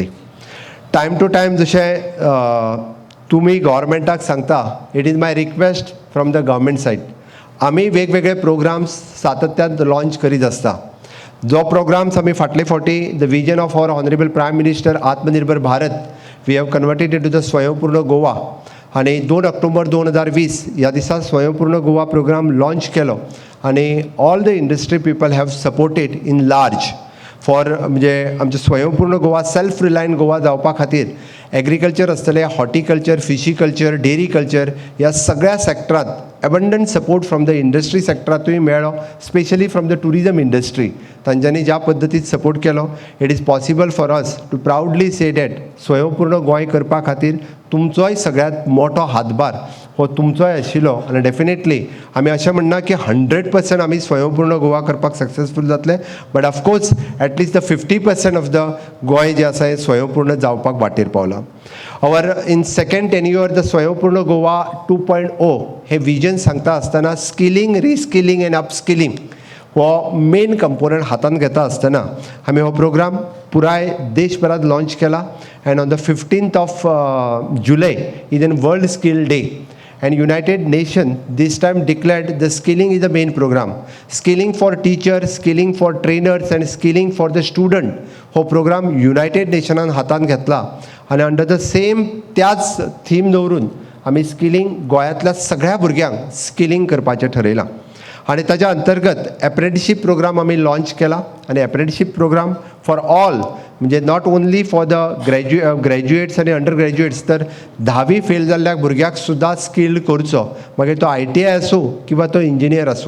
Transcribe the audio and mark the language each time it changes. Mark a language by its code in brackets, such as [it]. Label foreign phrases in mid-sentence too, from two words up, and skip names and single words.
[en] time to time [kok] जशें तुमी गव्हर्मेंटाक सांगता [en] it is my request from the government side. [kok] आमी वेगवेगळे प्रोग्राम्स सातत्यात लॉन्च करीत आसता. जो प्रोग्राम्स आमी फाटले फावटी [en] the vision of our honourable prime minister आत्मनिर्भर भारत we have converted it to the स्वयंपूर्ण गोवा [kok] आणि 2 ऑक्टोबर 2020 ह्या दिसा स्वयंपूर्ण गोवा प्रोग्राम लॉन्च केलो आणि [en] all the industry people have supported in large for [kok] म्हणजे आमचे स्वयंपूर्ण गोवा [en] self reliant [kok] गोवा जावपा खातीर एग्रीकल्चर आसतलें, हॉर्टिकल्चर, फिशीकल्चर, [en] dairy culture [kok] ह्या सगळ्या सॅक्टरांत [en] abundant support from the industry [kok] सॅक्टरांतूय मेळ्ळो, [en] specially from the tourism industry. [kok] तांच्यांनी ज्या पद्दतीन सपोर्ट केलो, [en] it is possible for us to proudly say that [kok] स्वयंपूर्ण गोंय करपा खातीर तुमचोय सगळ्यांत मोठो हातभार हो तुमचोय आशिल्लो आनी डेफिनेटली आमी अशें म्हणना की 100% आमी स्वयंपूर्ण गोवा करपाक सक्सेसफूल जातले, [en] but of course at least the 50% of the [kok] गोंय जें आसा हें स्वयंपूर्ण जावपाक वाटेर पावलां. [en] our in second tenure the [kok] स्वयंपूर्ण गोवा 2.0 हे विजन सांगता आसतना [en] skilling, reskilling and upskilling [kok] हो [en] main component [kok] हातान घेता आसतना आमी हो प्रोग्राम पुराय देशभरात लॉन्च केला. [en] and on the 15th of July is an World Skill Day. And United Nations this time declared the skilling is the main program. Skilling for teachers, skilling for trainers and skilling for the student. [kok] हो प्रोग्राम युनायटेड नेशनान हातान घेतला आणि [en] under the same [kok] त्याच थीम दवरून आमी स्किलिंग गोंयांतल्या सगळ्या भुरग्यांक स्किलिंग करपाचें ठरयलां. आणि ताच्या अंतर्गत [en] apprenticeship program [kok] आमी लॉन्च केला आणि [en] apprenticeship program for all [kok] म्हणजे [en] not only for the graduates [kok] आणि [en] under graduates [kok] तर 10वी फेल जाल्ल्या भुरग्याक सुद्दां स्किल्ड करचो, मागीर तो ITI आसूं किंवा तो इंजिनियर आसूं.